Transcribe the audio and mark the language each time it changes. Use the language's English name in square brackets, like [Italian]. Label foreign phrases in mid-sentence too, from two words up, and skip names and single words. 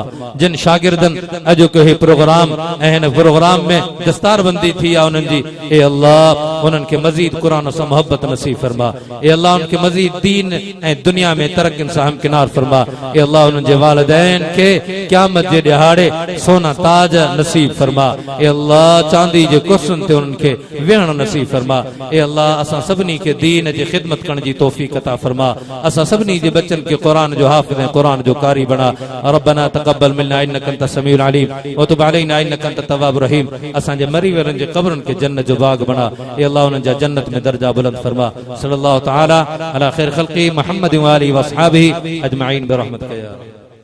[Sindhi] जिन शागिर्दनि अॼु को हे प्रोग्राम ऐं हिन प्रोग्राम में दस्तारबंदी थी आहे उन्हनि जी ए अल्लाह उन्हनि खे मज़ीद क़ुरान सां मोहब्बत नसीब फरमा। ए अल्लाह उनखे मज़ीद दीन ऐं दुनिया में तरक़ियुनि सां हमकिनार फरमा। ए अल्लाह उन्हनि जे वालिदैन खे क़यामत जे ॾिहाड़े सोना ताज नसीब फरमा। ए अल्लाह चांदी जे कुर्सियुनि ते उन्हनि खे वेहण नसीब फरमा। ए अल्लाह असां सभिनी खे दीन जी ख़िदमत करण जी तौफ़ीक़ अता फरमा। असां सभिनी जे बच्चनि खे क़ुरान जो हाफ़िज़ ऐं क़ुरान जो कारी बणा। [Arabic] ربنا تقبل منا إنك أنت السميع العليم و تب علينا إنك أنت التواب الرحيم. [Sindhi] असांजे मरी वियलनि जे क़ब्रनि खे जन्नत जो बाग़ बणा। ए अल्लाह उन्हनि जा जन्नत में दर्जा बुलंद फरमा। [Arabic] صلى الله تعالى على خير خلقه محمد و آله و أصحابه أجمعين برحمتك يا